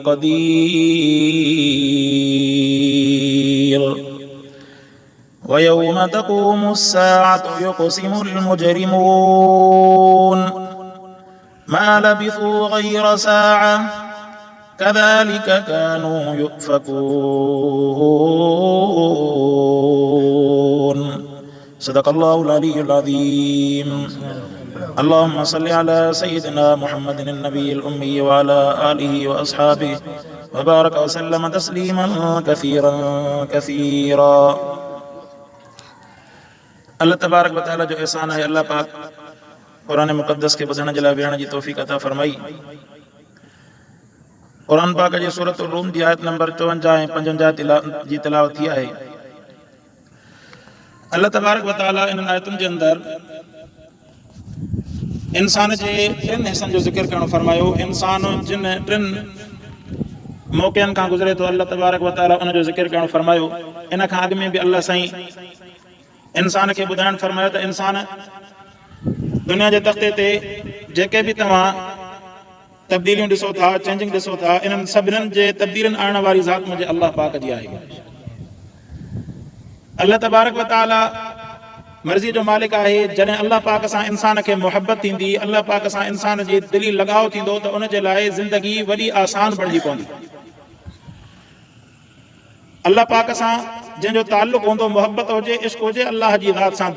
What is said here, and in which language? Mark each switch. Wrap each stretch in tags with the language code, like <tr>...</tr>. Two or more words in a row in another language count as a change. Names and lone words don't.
<ar>القدير ويوم تقوم الساعة يقسم المجرمون ما لبثوا غير ساعة كذلك كانوا يؤفكون صدق الله العلي العظيم. اللهم صل على سيدنا محمد النبي الأمي وعلى آله وأصحابه وبارك وسلم تسليما كثيرا كثيرا. الله تبارك وتعالى</ar> <sd>जो एहसान है, अल्लाह पाक कुरान मुक़द्दस के ॿुधण जे लाइ वेहण जी तौफ़ीक़ अता फरमाई। कुरान पाक जी सूरत रूम जी आयत नंबर 54 ऐं 55 जी तिलावत थी आहे।</sd> <ar>الله تبارك وتعالى</ar> <sd>इन आयतुनि जे अंदरि इंसान जे टिनि हिसनि जो ज़िक्र करणु फरमायो। इंसान जिन टिनि मौक़नि खां गुज़रे थो,</sd> <ar>الله تبارك وتعالى</ar> <sd>उन जो ज़िक्र करणु फरमायो। इन खां अॻु में बि अल्लाह साईं इंसान खे ॿुधाइणु फरमायो त इंसान दुनिया जे तख़्ते ते जेके बि तव्हां तब्दीलियूं ॾिसो था, चेंजिंग ॾिसो था, इन्हनि सभिनीनि जे तब्दीलियुनि आणण वारी ज़ात मुंहिंजे अल्लाह पाक जी आहे।</sd> <ar>الله تبارك وتعالى</ar> <sd>मर्ज़ी जो मालिक आहे। जॾहिं अल्लाह पाक सां इंसान खे मुहबत थींदी, अल्लाह पाक सां इंसान जी दिली लगाव थींदो त उन जे लाइ ज़िंदगी वॾी आसान बणिजी पवंदी। अल्लाह पाक सां जंहिंजो ताल्लुक़ हूंदो, मुहबत हुजे, इश्क हुजे अल्लाह जी ज़ात सां।</sd>